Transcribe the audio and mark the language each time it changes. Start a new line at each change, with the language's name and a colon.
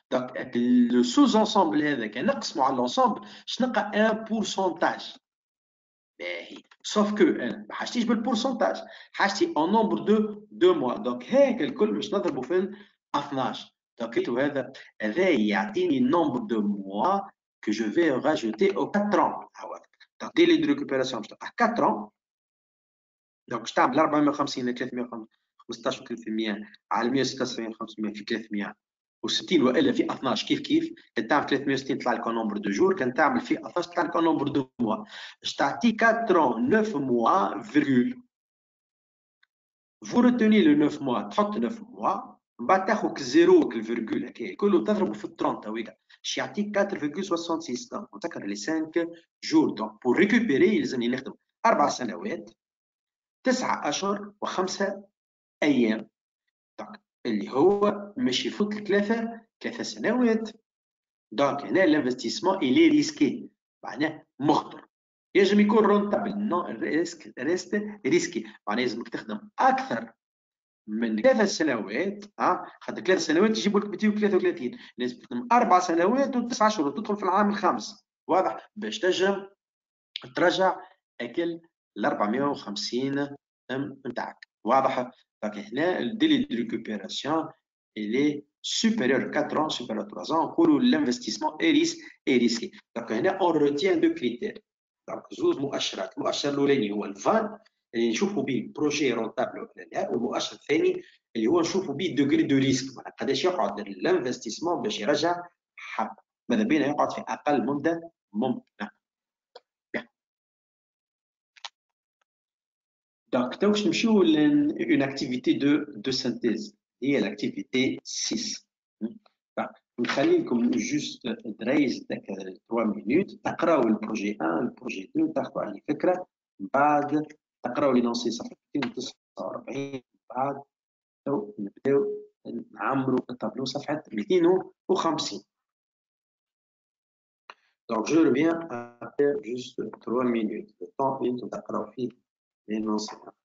Arabic: دونك لو سوز انسومبل هذاك نقسموا على لونسومبل باش نلقى ان بورسونتاج. باهي سوف كو انا ما حاجتيش بالبورسونتاج، حاجتي اون نومبر دو موا. دونك هاك الكل باش نضربوا في 12. دونك هذا يعطيني نومبر دو موا
French: que je vais rajouter aux 4 ans. Donc, délai de récupération, je
Arabic: تلقى
French: 4 ans.
Arabic: donc باش تعمل 450 ل 315 300 على 176 500 في 360 والا في 12 كيف كيف. كان تعمل 360 يطلع لك نومبر دو جور، كان تعمل في 12 يطلع لك نومبر دو موا. باش تعطي
French: 4 ans 9 mois virgule. vous retenez le 9 mois،
Arabic: تحط 9 mois من بعد تاخذ زيرو الفيرجول هكايا كله تضربه في 30 تويكا باش يعطيك 4,66. دونك نسكر لي 5 جور. دونك بور ريكوبيري يلزمني نخدم 4 سنوات 9 اشهر و5 ايام. دونك اللي هو مش يفوت 3 سنوات. دونك هنا الانفستيسمون الي ريسكي معناه مخطر. يجب يكون رونتابل، نو ريسكي، معناها لازمك تخدم اكثر من 3 سنوات. خاطر 3 سنوات يجيبوا لك 233، لازم تخدم 4 سنوات و9 شهور تدخل في العام الخامس، واضح، باش تنجم ترجع اكل ال 450 نتاعك، واضح.
French: دونك هنا الديلي دو ريكوبيراسيون il est supérieur 4 ans, supérieur 3 ans.
Arabic: نقولوا
French: l'investissement est risqué.
Arabic: دونك هنا
French: on retient deux critères.
Arabic: دونك زوج مؤشرات، المؤشر الاولاني هو الفان اللي نشوفوا به بروجي رونتابل ولا لا، والمؤشر الثاني اللي هو نشوفوا به دوغري دو ريسك، معناها قداش يقعد الانفستيسمون باش يرجع حق، ماذا بينا يقعد في اقل مده ممكنه.
French: Donc,
Arabic: باش نمشيو
French: une activité de synthèse
Arabic: هي
French: l'activité 6.
Arabic: نخليكم جوست درايز 3 مينوت تقراو البروجي 1 البروجي 2 تاخذوا عليه فكره، من بعد تقراو لينونسي صفحه 249، بعد نبداو نعمروا الطابلو صفحه 250.
French: Donc je reviens après juste 3 minutes le temps
Arabic: اللي انتم تقراو فيه لينونسي.